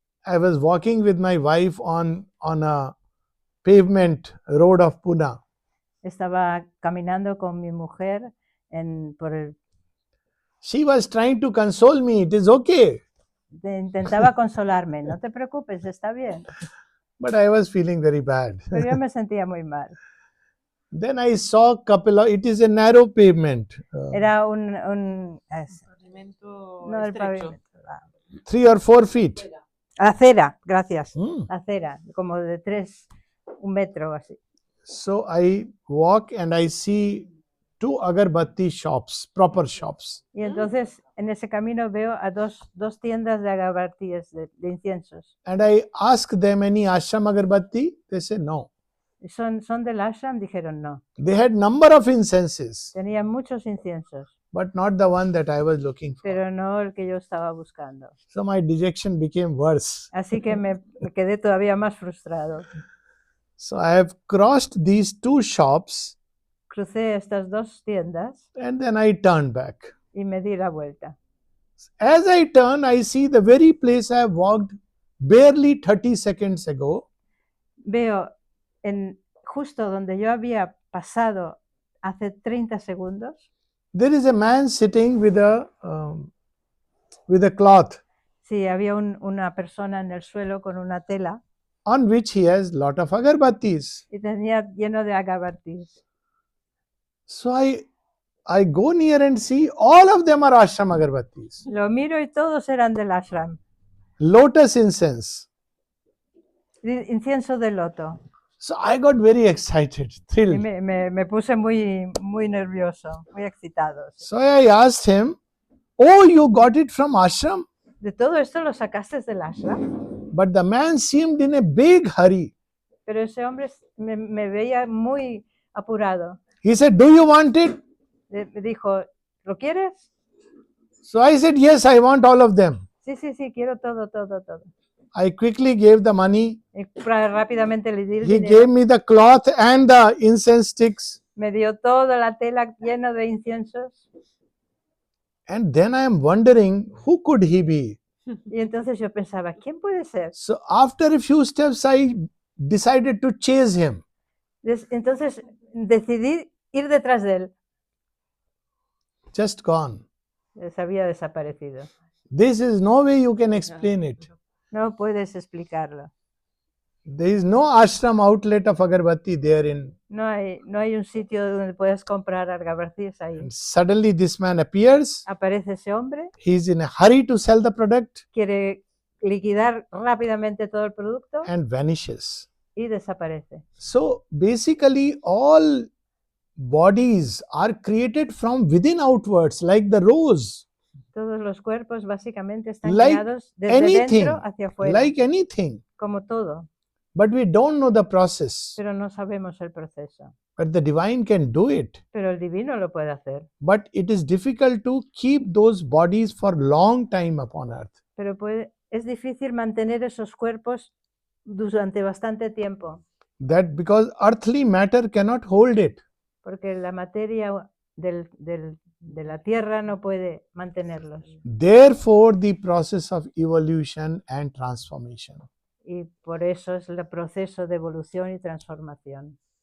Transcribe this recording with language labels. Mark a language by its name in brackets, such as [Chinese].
[English] I was walking with my wife on a pavement road of Pune. [Spanish] estaba caminando con mi mujer por el... [English] She was trying to console me. It is okay. [Spanish] Intentaba consolarme, no te preocupes, está bien. [English] But I was feeling very bad. [Spanish] Pero yo me sentía muy mal. [English] Then I saw couple of, it is a narrow pavement, [Spanish] Era Pavimento no el estrecho. pavimento, la [English] 3 or 4 feet. [Spanish] acera, gracias, Hmm. acera, como de 1 metro o así. [English] So I walk and I see 2 agarbatti shops, proper shops. [Spanish] Y entonces en ese camino veo a dos tiendas de agabartíes, de inciensos. [English] And I ask them, any ashram agarbatti? They say no. [Spanish] ¿Son del ashram? Dijeron no. [English] They had number of incenses, [Spanish] Tenían muchos inciensos, [English] but not the one that I was looking for. [Spanish] pero no el que yo estaba buscando. [English] So my dejection became worse. [Spanish] Así que me quedé todavía más frustrado. [English] So I have crossed these 2 shops [Spanish] Crucé estas 2 tiendas [English] and then I turned back. [Spanish] y me di la vuelta. [English] As I turn, I see the very place I have walked barely 30 seconds ago. [Spanish] Veo justo donde yo había pasado hace 30 segundos, [English] There is a man sitting with a cloth [Spanish] sí, había una persona en el suelo con una tela [English] on which he has lot of agarbattis. [Spanish] y tenía lleno de agabartis. [English] So I go near and see all of them are ashram agarbattis. [Spanish] Lo miro y todos eran del ashram. [English] Lotus incense. [Spanish] Incienso de loto. [English] So I got very excited, [Spanish] Y [English] thrilled. [Spanish] me puse muy nervioso, muy excitado. Sí. [English] So I asked him, "Oh, you got it from ashram?" [Spanish] ¿De todo esto lo sacaste del ashram? [English] But the man seemed in a big hurry. [Spanish] Pero ese hombre me veía muy apurado. [English] He said, "Do you want it?" [Spanish] Me dijo, ¿lo quieres? [English] So I said, "Yes, I want all of them." [Spanish] Sí, quiero todo. [English] I quickly gave the money. [Spanish] Y rápidamente le di el [English] He [Spanish] dinero. [English] gave me the cloth and the incense sticks. [Spanish] Me dio toda la tela llena de inciensos. [English] And then I am wondering, who could he be? [Spanish] Y entonces yo pensaba, ¿quién puede ser? [English] So after a few steps, I decided to chase him. [Spanish] Entonces decidí ir detrás de él. [English] Just gone. [Spanish] Se había desaparecido. [English] This is no way you can explain it. [Spanish] No puedes explicarlo. [English] There is no ashram outlet of agarbatti there in. [Spanish] No hay un sitio donde puedas comprar agabartis ahí. [English] And suddenly this man appears. [Spanish] Aparece ese hombre, [English] He is in a hurry to sell the product [Spanish] quiere liquidar rápidamente todo el producto [English] and vanishes. [Spanish] y desaparece. [English] So basically all bodies are created from within outwards, like the rose, [Spanish] Todos los cuerpos básicamente están [English] Like [Spanish] creados desde [English] anything, [Spanish] dentro hacia afuera, [English] like anything. [Spanish] como todo, [English] But we don't know the process. [Spanish] pero no sabemos el proceso. [English] But the divine can do it. [Spanish] Pero el divino lo puede hacer, [English] But it is difficult to keep those bodies for long time upon earth. [Spanish] pero es difícil mantener esos cuerpos durante bastante tiempo, [English] That because earthly matter cannot hold it. [Spanish] porque la materia de la tierra no puede mantenerlos. [English] Therefore, the process of evolution and transformation. [Spanish] Y por eso es el proceso de evolución y transformación.